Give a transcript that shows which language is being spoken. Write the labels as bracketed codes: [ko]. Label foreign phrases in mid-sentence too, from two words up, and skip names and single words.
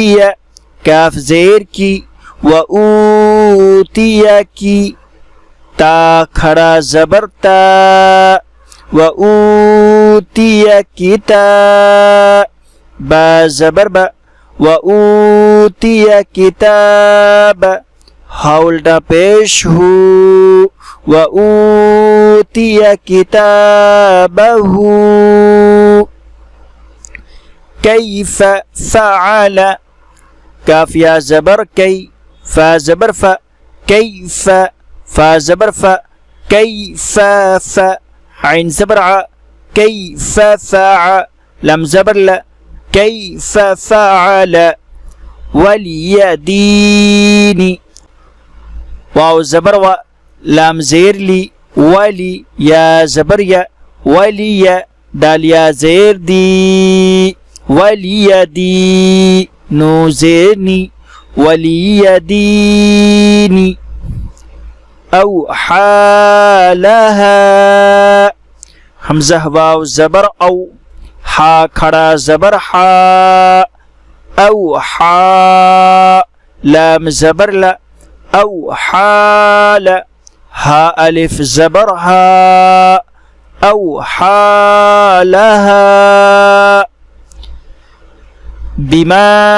[ur] کاف زیر کی، و اوتی کی، تا کھڑا زبر تا، و اوتی کتاب، با زبر با، و اوتی کتاب، ہا الٹا پیش ہو، و اوتی کتابہ، [ar] کیف فعل، [ur] کاف یا زبر کی، فا زبر فا، کیف، فا زبر فا، کیف ف، عین زبر ع، [ar] کیف فعل، [ur] لم زبر ل، [ar] کیف فعل، [ur] ولیدین، واو زبر و، لام زیر لی، ولی، یا زبر یا، ولی، دال یا زیر دی، ولیدی، نو زیر نی، ولیدینی، [ar] اوحا لها، [ur] حمزہ واو زبر او، ہا کھڑا زبر حا، اوحا، لام زبر لا، اوحا ل، ہا الف زبر ہا، [ar] اوحا لها، [ur] بما